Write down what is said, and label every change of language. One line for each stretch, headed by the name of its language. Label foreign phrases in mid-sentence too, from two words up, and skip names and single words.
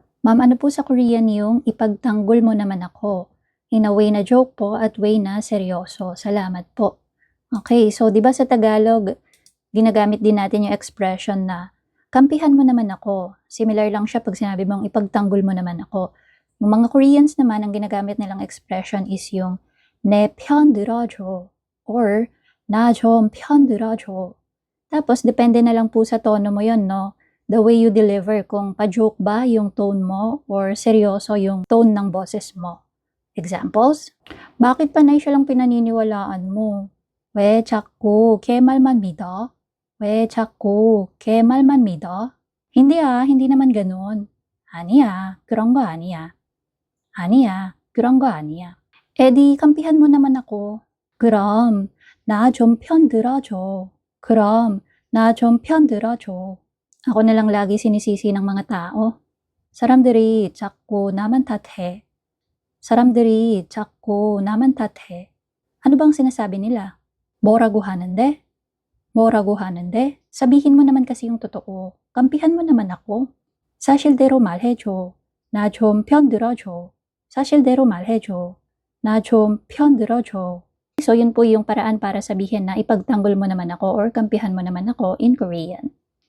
Filipino: Ma'am, ano po sa Korean yung ipagtanggol mo naman ako?
English: In a way
Filipino: na joke po at way na seryoso. Salamat po. Okay, so 'di ba sa Tagalog, ginagamit din natin yung expression na, "Kampihan mo naman ako." Similar lang siya 'pag sinabi mong, "Ipagtanggol mo naman ako." Yung mga Koreans naman, ang ginagamit nilang expression is yung,
Korean: "내 편 들어줘" or "나 좀 편 들어줘."
Filipino: Tapos depende na lang po sa tono mo yon 'no,
English: the way you deliver
Filipino: kung pa-joke ba yung tone mo or seryoso yung tone ng boses mo. Examples? "Bakit panay siya lang pinaniniwalaan mo?
Korean: 왜 자꾸 걔 말만 믿어? 왜 자꾸 걔 말만 믿어?"
Filipino: "Hindi hindi naman gano'n."
Korean: "아니야, 그런 거 아니야." "아니야, 그런 거 아니야."
Filipino: "Eh di kampihan mo naman ako."
Korean: "그럼 나 좀 편 들어줘. 그럼 나 좀 편 들어줘."
Filipino: Ako na lang lagi sinisisi ng mga tao.
Korean: 사람들이 자꾸 나만 탓해. 사람들이 자꾸 나만 탓해.
Filipino: Ano bang sinasabi nila?
Korean: 뭐라고 하는데? 뭐라고 하는데?
Filipino: Sabihin mo naman kasi yung totoo. Kampihan mo naman ako.
Korean: 사실대로 말해줘. 나 좀 편들어줘. 사실대로 말해줘. 나 좀 편들어줘.
Filipino: So yun po yung paraan para sabihin na ipagtanggol mo naman ako or kampihan mo naman ako
English: in Korean.